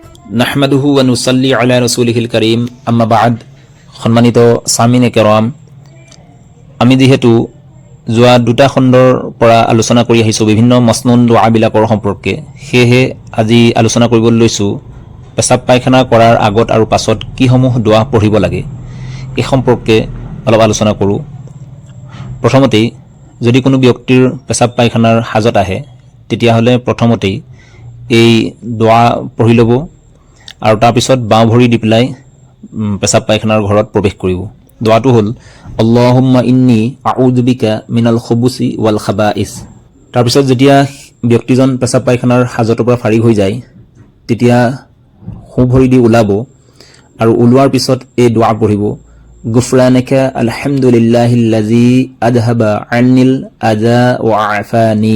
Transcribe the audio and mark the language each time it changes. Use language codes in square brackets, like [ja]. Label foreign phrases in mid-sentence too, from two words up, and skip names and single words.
[ar] نحمده ونصلي على رسوله الكريم أما بعد. [as] সম্মানিত [ur] سامعین کرام, [as] আমি যেহেতু যোৱা দুটা খণ্ডৰ পৰা আলোচনা কৰি আহিছোঁ বিভিন্ন মসনুন দুআবিলাকৰ সম্পৰ্কে, সেয়েহে আজি আলোচনা কৰিবলৈ লৈছোঁ পেচাব পায়খানা কৰাৰ আগত আৰু পাছত কিসমূহ দোৱা পঢ়িব লাগে এই সম্পৰ্কে অলপ আলোচনা কৰোঁ। প্ৰথমতেই যদি কোনো ব্যক্তিৰ পেচাব পায়খানাৰ হাজত আহে তেতিয়াহ'লে প্ৰথমতেই এই দোৱা পঢ়ি ল'ব আৰু তাৰপিছত বাওঁ ভৰি দি পেলাই পেচাব পায়খানাৰ ঘৰত প্ৰৱেশ কৰিব। দোৱাটো হ'ল [ar] اللهم إني أعوذ بك من الخبث والخبائث. [as] তাৰপিছত যেতিয়া ব্যক্তিজন পেচাব পায়খানাৰ হাজতৰ পৰা ফাৰিগ হৈ যায় তেতিয়া সোঁ ভৰি দি ওলাব আৰু ওলোৱাৰ পিছত এই দোৱা পঢ়িব, [ar] غفرانك الحمد لله الذي أذهب عني الأذى وعافاني.